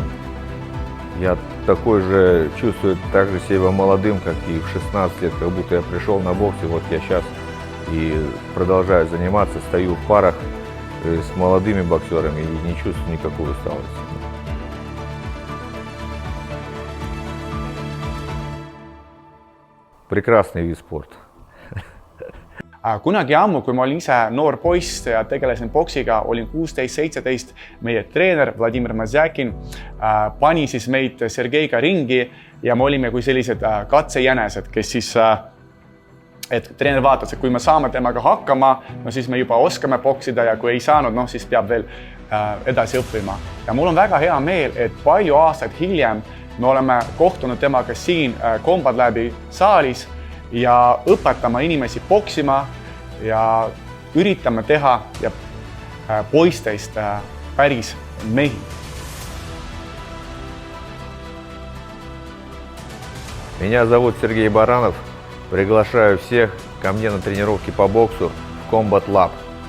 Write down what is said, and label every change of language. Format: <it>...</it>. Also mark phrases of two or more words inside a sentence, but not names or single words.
<ru>Я такой же чувствую так же себя молодым, как и в 16 лет, как будто я пришел на бокс, и вот я сейчас и продолжаю заниматься, стою в парах с молодыми боксерами и не чувствую никакой усталости. Прекрасный вид спорта.</ru> <et>Kunagi ammu, kui ma olin ise noor poiss ja tegelesin boksiga, olin 16-17, meie treener Vladimir Mazjakin pani siis meid Sergeiga ringi ja me olime kui sellised katsejänesed, kes siis, et treener vaatas, et kui me saame temaga hakkama, no siis me juba oskame boksida ja kui ei saanud, no siis peab veel edasi õppima. Ja mul on väga hea meel, et palju aastaid hiljem me oleme kohtunud temaga siin Combat Labi saalis ja õpetama inimesi poksima ja üritame teha ja poistest päris mehi.</et> <ru>Меня зовут Сергей Баранов. Приглашаю всех ко мне на тренировки по боксу в Combat Lab.</ru>